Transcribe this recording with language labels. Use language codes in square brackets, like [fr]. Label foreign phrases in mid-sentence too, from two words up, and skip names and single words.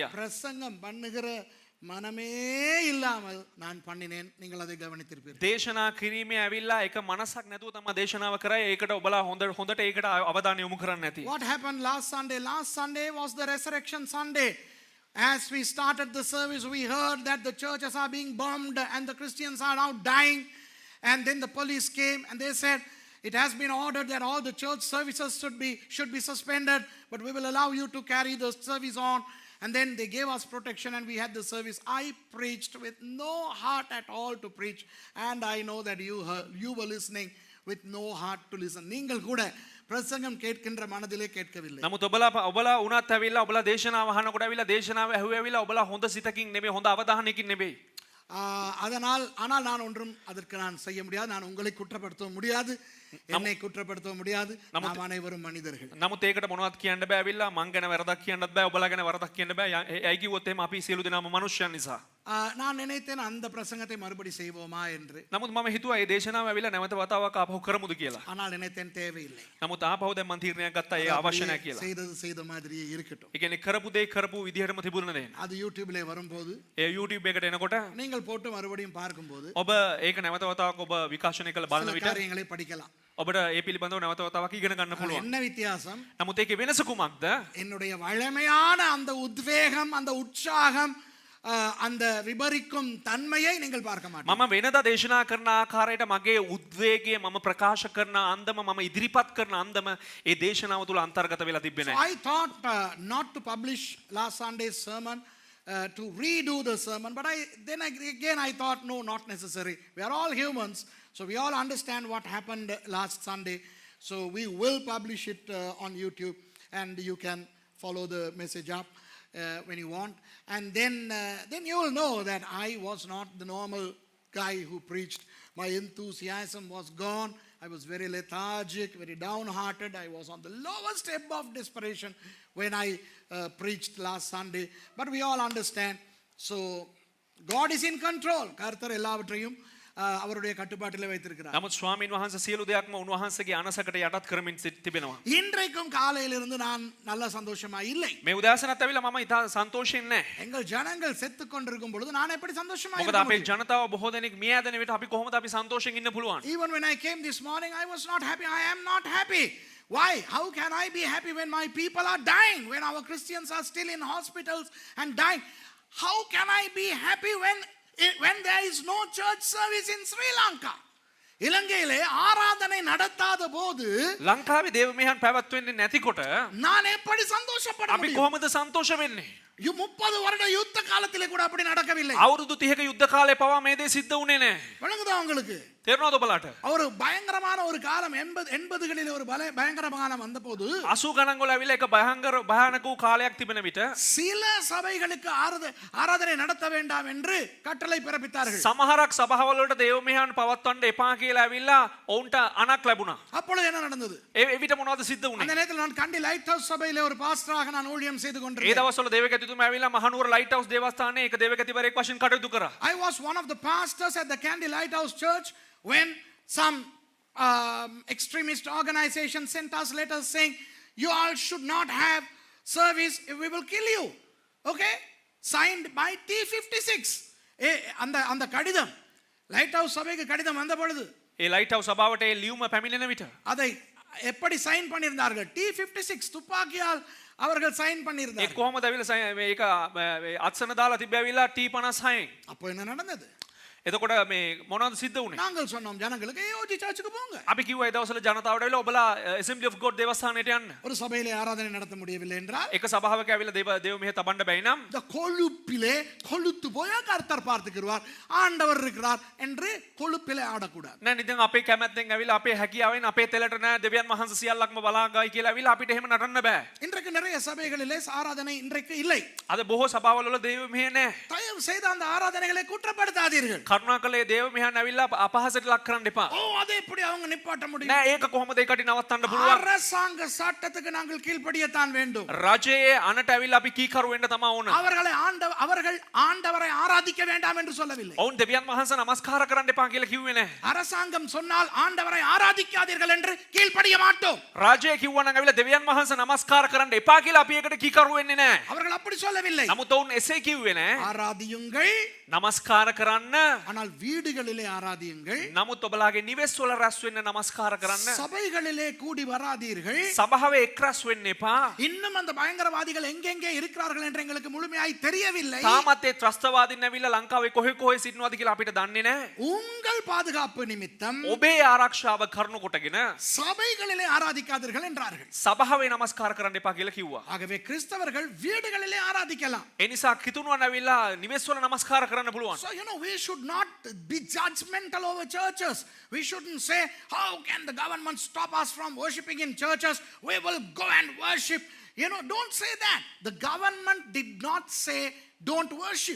[ta] பிரசங்கம் பண்ணுகிற மனமே இல்லாமல் நான் பண்ணினேன். நீங்கள் அதை கவனித்திருப்பீர்கள். [si] දේශනා කිරීමේ ඇවිල්ලා එක මනසක් නැතුව තමයි දේශනාව කරා. ඒකට ඔබලා හොඳට ඒකට අවධානය යොමු කරන්න ඇති. [en] What happened last Sunday? Last Sunday was the resurrection Sunday. As we started the service, we heard that the churches are being bombed and the Christians are now dying. And then the police came and they said, it has been ordered that all the church services should be suspended, but we will allow you to carry the service on. And then they gave us protection and we had the service. I preached with no heart at all to preach. And I know that you were listening with no heart to listen. [ta] நீங்கள் கூட பிரசங்கம் கேட்கின்ற மனதிலே கேட்கவில்லை. [si] නමුත් ඔබලා උනත් ඇවිල්ලා ඔබලා දේශනාව අහනකොට ඇවිල්ලා දේශනාව ඇහුවෙවිලා ඔබලා හොඳ සිතකින් නෙමෙයි හොඳ අවධානයකින් නෙමෙයි. [ta] ஆனால் நான் ஒன்றும் அதற்கு நான் செய்ய முடியாது. நான் உங்களை குற்றப்படுத்த முடியாது, என்னை குற்றப்படுத்த முடியாது. நாம் அனைவரும் மனிதர்கள். [si] නමුත් ඒකට මොනවත් කියන්න බෑ ඇවිල්ලා මං ගැන වැරදක් කියන්නත් බෑ ඔබලා ගැන වරදක් කියන්න බෑ. ඇයි කිව්වොත් එහෙම අපි සියලු දෙනාම මනුෂ්‍යයන් නිසා. [ta] நான் நினைத்தேன் அந்த பிரசங்கத்தை மறுபடி செய்வோமா என்று. [si] නමුත් මම හිතුවා මේ දේශනාව ඇවිල්ලා නැවත වතාවක් ආපහු කරමුද කියලා. [ta] ஆனால் நினைத்தேன் தேவையில்லை. [si] නමුත් ආපහු දැන් මං තීරණයක් ගත්තා ඒ අවශ්‍ය නැහැ කියලා. [ta] செய்த மாதிரியே இருக்கட்டும். [si] ඒ කියන්නේ කරපු දේ කරපු විදිහටම තිබුණා නේද? [ta] அது YouTubeல வரும்போது [si] ඒ YouTube එකට එනකොට [ta] நீங்கள் போட்டு மறுபடியும் பார்க்கும்போது [si] ඔබ ඒක නැවත වතාවක් ඔබ විකාශනය කළ බලන විට [ta] காரியங்களை படிக்கலாம். [si] ඔබට ඒ පිළිබඳව නැවත වතාවක් ඉගෙන ගන්න පුළුවන්. [ta] என்ன வித்தியாசம்? [si] නමුත් ඒකේ වෙනස කුමක්ද? [ta] என்னுடைய வழமையான அந்த உத்வேகம், அந்த உற்சாகம், அந்த விபரிக்கும் தன்மையை நீங்கள் பார்க்க மாட்டீங்க. [si] මම වෙනදා දේශනා කරන ආකාරයට මගේ උද්වේගය මම ප්‍රකාශ කරන අන්දම මම ඉදිරිපත් කරන අන්දම ඒ දේශනාව තුල අන්තර්ගත වෙලා තිබෙන්නේ නැහැ. [en] I thought not to publish last Sunday's sermon, to redo the sermon, but then again I thought no, not necessary. We are all humans, so we all understand what happened last Sunday. So we will publish it on YouTube, and you can follow the message up when you want. And then you will know that I was not the normal guy who preached. My enthusiasm was gone. I was very lethargic, very downhearted. I was on the lowest ebb of desperation when I preached last Sunday. But we all understand. So God is in control. [ta] கர்த்தர் எல்லாவற்றையும் அவருடைய கட்டுப்பாட்டிலே வைத்திருக்கிறார். [si] නමුත් ස්වාමීන් වහන්සේ සියලු දෙයක්ම උන්වහන්සේගේ අනසකට යටත් කරමින් තිබෙනවා. [ta] இன்றைக்கும் காலையிலிருந்து நான் நல்ல சந்தோஷமா இல்லை. [si] මේ උදෑසනත් ඇවිල්ලා මම ඉතා සන්තෝෂයෙන් නැහැ. [ta] எங்கள் ஜனங்கள் செத்து கொண்டிருக்கும் பொழுது நான் எப்படி சந்தோஷமா [si] මොකද [ta] இருக்க [si] අපේ [ta] முடியும்? [si] ජනතාව බොහෝ දෙනෙක් මිය යන විට අපි කොහොමද අපි සන්තෝෂයෙන් ඉන්න පුළුවන්? [en] Even when I came this morning, I was not happy. I am not happy. Why? How can I be happy when my people are dying? When our Christians are still in hospitals and dying? How can I be happy when there is no church service in Sri Lanka? [ta] இலங்கையிலே ஆராதனை நடத்தாத போது [si] ලංකාවේ දේව මෙහෙයන් පැවැත්වෙන්නේ නැතිකොට [ta] நான் எப்படி சந்தோஷப்பட [si] අපි [ta] முடியும்? [si] කොහොමද සන්තෝෂ වෙන්නේ? [ta] 30 வருட யுத்த காலத்திலே கூட அப்படி நடக்கவில்லை. [si] අවුරුදු 30ක යුද්ධ කාලේ පවා මේ දේ සිද්ධ වුණේ නැහැ. [ta] விளங்குதா உங்களுக்கு? [si] තේරුණාද ඔබලාට? [ta] ஒரு பயங்கரமான ஒரு காலம் 80களிலே ஒரு பயங்கரமான வந்தபோது [si] 80 ගණන් වල ඇවිල්ලා එක භයානක වූ කාලයක් තිබෙන විට [ta] சில சபைகளுக்கு ஆராதனை நடத்த வேண்டாம் என்று கட்டளை பிறப்பித்தார்கள். [si] සමහරක් සභාවල වලට දේව මෙහෙයන් පවත්වන්න එපා කියලා ඇවිල්ලා ඔවුන්ට අනක් ලැබුණා. [ta] அப்பொழுது என்ன நடந்தது? [si] ඒ විට මොනවද සිද්ධ [ta] அந்த [si] වුණේ? [ta] நேரத்தில் நான் கண்டி லைட் ஹவுஸ் சபையிலே ஒரு பாஸ்டராக நான் ஊழியம் செய்து [si] ඒ [ta] கொண்டிருந்தேன். [si] දවස්වල දේවගතිතුමා ඇවිල්ලා මහනුවර ලයිට් හවුස් දේවස්ථානයේ එක දේවගතිවරයෙක් වශයෙන් කටයුතු කරා. [en] I was one of the pastors at the Candy Lighthouse Church when some extremist organization sent us letters saying, you all should not have service, we will kill you. Okay? Signed by T56. [ta] அந்த கடிதம் லைட் ஹவுஸ் சபைக்கு கடிதம் வந்த பொழுது [si] ඒ ලයිට් හවුස් සභාවට ඒ ලියුම පැමිණෙන විට [ta] அதை எப்படி சைன் பண்ணியிருந்தார்கள்? T56 துப்பாக்கியால் அவர்கள் சைன் [si] ඒ [ta] பண்ணியிருந்தார்கள். [si] කොහොමද ඇවිල්ලා මේක අත්සන දාලා තිබ්බැවිලා T56. [ta] அப்போ என்ன நடந்தது? [si] එතකොට මේ මොනවද සිද්ධ වුණේ? [ta] நாங்கள் சொன்னோம் ஜனங்களுக்கு ஏஓஜி சர்ச்சுக்கு போங்க. [si] අපි කිව්වා ඒ දවස්වල ජනතාවට ඇවිල්ලා ඔබලා Assembly of God දේවස්ථානයට යන්න. [ta] ஒரு சபையிலே ஆராதனை நடத்த முடியவில்லை என்றால் [si] එක සභාවක ඇවිල්ලා දේව මෙහෙ තබන්න බැයි නම් [ta] இந்த கொழுப்பிலே கொழுத்து போய் கர்த்தர் பார்த்துக்கிறார், ஆண்டவர் இருக்கிறார் என்று கொழுப்பிலே ஆடக்கூடாது. [si] නෑ ඉතින් අපේ කැමැත්තෙන් ඇවිල්ලා අපේ හැකියාවෙන් අපේ තෙලට නෑ දෙවියන් වහන්සේ සියල්ලක්ම බලාගයි කියලා ඇවිල්ලා අපිට එහෙම නටන්න බෑ. [ta] இன்றைக்கு நிறைய சபைகளிலே ஆராதனை இன்றைக்கு இல்லை. [si] අද බොහෝ සභාවල වල දේව මෙහෙ නෑ. [ta] தயவு செய்து அந்த ஆராதனைகளை குற்றப்படுத்தாதீர்கள். [si] කරුණාකරලා දේව මෙහෙන් ඇවිල්ලා අපහසයට ලක් කරන්න එපා. [ta] ஓ அதை எப்படி அவங்க நிப்பாட்ட முடியும்? [si] නෑ ඒක කොහොමද ඒකට නවත්තන්න පුළුවන්? [ta] அரசாங்க சட்டத்துக்கு நாங்கள் கீழ்ப்படியத்தான் வேண்டும். [si] රජයේ අනට ඇවිල්ලා අපි කීකරු වෙන්න තමයි ඕන. [ta] அவர்கள் ஆண்டவரை ஆராதிக்க வேண்டாம் என்று சொல்லவில்லை. [si] ඔවුන් දෙවියන් වහන්සේ නමස්කාර කරන්න එපා කියලා කිව්වේ නෑ. [ta] அரசாங்கம் சொன்னால் ஆண்டவரை ஆராதிக்காதீர்கள் என்று கீழ்ப்படிய மாட்டோம். [si] රාජ්‍යය කිව්වනම් ඇවිල්ලා දෙවියන් වහන්සේ නමස්කාර කරන්න එපා කියලා අපි ඒකට කීකරු වෙන්නේ නෑ. [ta] அவர்கள் அப்படி சொல்லவில்லை. [si] නමුත් ඔවුන් එසේ කිව්වේ නෑ. [ta] ஆராதியுங்கள், [si] නමස්කාර කරන්න, [ta] ஆனால் வீடுகளிலே ஆராதியுங்கள். [si] නමුත් ඔබලාගේ නිවෙස් වල රැස් වෙන්න නමස්කාර කරන්න. [ta] சபைகளிலே கூடி வராதீர்கள். [si] සභාවේ එක් රැස් වෙන්න එපා. [ta] இன்னும் அந்த பயங்கரவாதிகள் எங்கெங்கே இருக்கிறார்கள் என்று எங்களுக்கு முழுமையாய் தெரியவில்லை. [si] තාමත් ඒ ත්‍රස්තවාදීන් ඇවිල්ලා ලංකාවේ කොහෙ කොහෙ සිටිනවද කියලා අපිට දන්නේ නැහැ. [ta] உங்கள் பாதுகாப்பு நிமித்தம் [si] ඔබේ ආරක්ෂාව කරුණු කොටගෙන [ta] சபைகளிலே ஆராதிக்காதீர்கள் என்றார்கள். [si] සභාවේ නමස්කාර කරන්න එපා කියලා කිව්වා. [ta] ஆகவே கிறிஸ்தவர்கள் வீடுகளிலே ஆராதிக்கலாம். [si] ඒ නිසා කිතුණුවන් ඇවිල්ලා නිවෙස් වල නමස්කාර කරන්න පුළුවන්. [en] So we should not be judgmental over churches. We shouldn't say, how can the government stop us from worshiping in churches? We will go and worship. Don't say that. The government did not say don't worship.